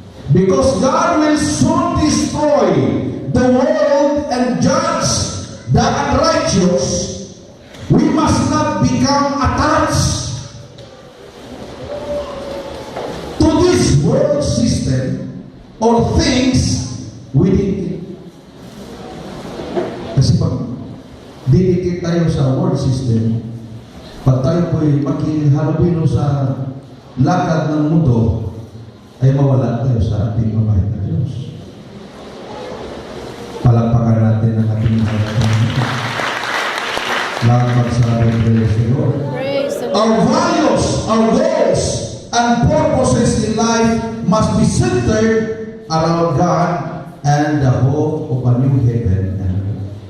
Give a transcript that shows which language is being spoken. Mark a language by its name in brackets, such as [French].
[English] Because God will soon destroy the world and judge the unrighteous, we must not become attached to this world system or things within it. [Filipino] Kasi pag didikit tayo sa world system, pag tayo po'y makihalubilo sa lakad ng mundo, ay mawala tayo sa ating mabait na Diyos. Palakpakan natin ang ating mahal na Diyos. Lahat magsabi, [English] praise the Lord. Praise the Our Lord. values, our goals, and purposes in life must be centered around God and the hope of a new heaven and earth.